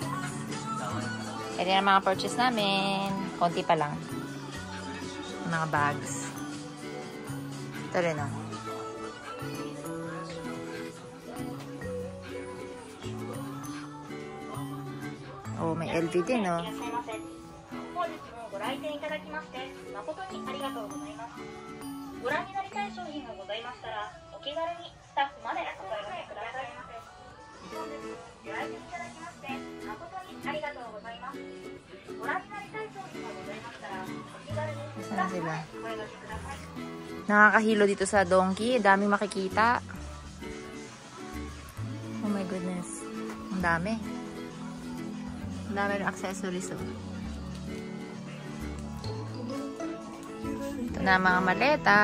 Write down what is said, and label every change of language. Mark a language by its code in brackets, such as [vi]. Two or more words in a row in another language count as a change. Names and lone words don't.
[tl] Ito yung mga purchase namin. Konti pa lang. Mga bags. Ito rin oh. Oh, may LV din oh. [ja] ご来店いただきまして誠にありがとうございます。ご覧になりたい商品がございましたらお気軽にスタッフまでお問い合わせくださいませ。本日ご来店いただきまして誠にありがとうございます。ご覧になりたい商品がございましたらお気軽にスタッフまでお問い合わせください。 [tl] Nakakahilo dito sa Donkey. Daming makikita. [en] Oh my goodness. [tl] Ang dami. Ang dami ng accessories oh. Ito na mga maleta.